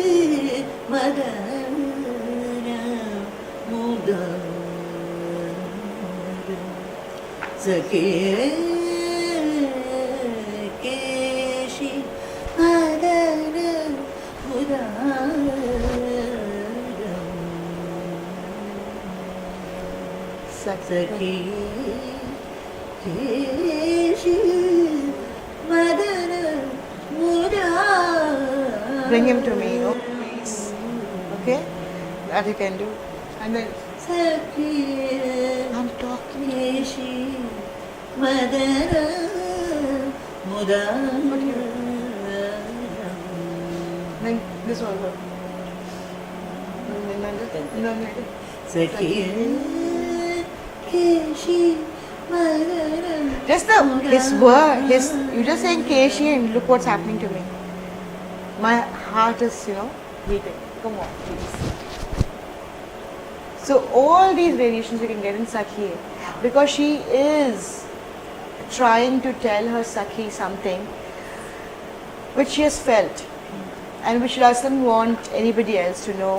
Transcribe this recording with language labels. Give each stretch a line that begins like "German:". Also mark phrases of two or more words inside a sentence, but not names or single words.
Kannada: ಮದನ ಮುದಾರ ಸಖಿಯೇ ಕೇಶಿ ಮದನ ಸಖಿ ಕೇಶಿ ಮದನ ಮುರಾರ
English: Bring him to me, please. Okay? That you can do. And then
Kannada: ಸಖಿ
English: I'm talking.
Kannada: ಕೇಶಿ ಮದನ ಮುರಾರ
English: Then this one.
Kannada: ಸಖಿಯೇ ಕೇಶಿ ಮದನ
English: Just his word, you're just saying Keshi and look what's happening to me. My heart is, beating. Come on, please. So all these variations you can get in Sakhi because she is trying to tell her Sakhi something which she has felt and which she doesn't want anybody else to know.